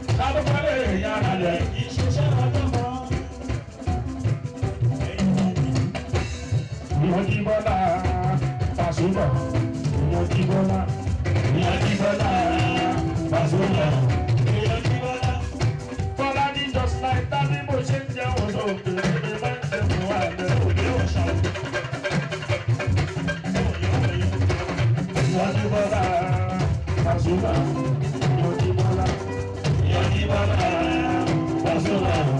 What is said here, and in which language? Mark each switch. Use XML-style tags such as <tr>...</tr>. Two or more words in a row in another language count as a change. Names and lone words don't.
<yo>Lárúkọ lè yára lẹ̀. Ìṣiṣẹ́ ọjọ́ kan. Ìyá Jíbọ́lá, Pasuma. Ìyá Jíbọ́lá, ìyá Jíbọ́lá, Pasuma. Ìyá Jíbọ́lá. Bọ́lá ní</yo> <en>just like that</en> <yo>bí mo ṣe ń jẹun sókè, èmi máa ń jẹun wá lẹ́nu ní ọ̀sán. Ìyá Jíbọ́lá, Pasuma. Ìyá Jíbọ́lá, ìyá Jíbọ́lá, Pasuma.</yo>